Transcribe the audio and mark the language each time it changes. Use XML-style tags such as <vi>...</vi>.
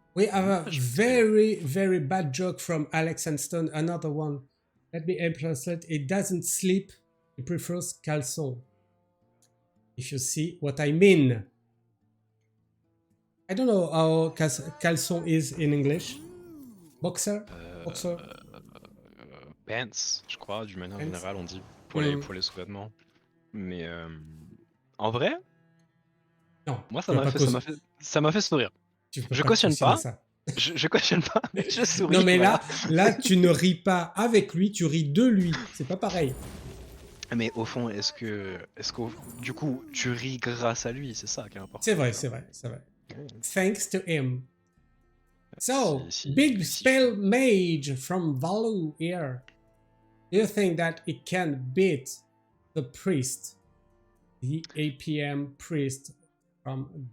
<en>We have a very, very bad joke from Alex Anston. Another one. Let me translate. He doesn't sleep. He prefers caleçon. If you see what I mean. I don't know how caleçon is in English. Boxer? Boxer?</en> <fr>Pants, je crois, d'une manière</fr> <en>Pants.</en> <fr>générale, on dit pour les sous-vêtements. Mais en vrai, non, moi ça m'a fait sourire. Je cautionne pas. Je cautionne pas, mais je souris. Non mais là, tu ne ris pas avec lui, tu ris de lui. C'est pas pareil. Mais au fond, est-ce que du coup, tu ris grâce à lui? C'est ça qui est important. C'est vrai.</fr> <en>Thanks to him. So, big spell mage from Valou here. Do you think that it can beat the priest? The APM priest from...</en>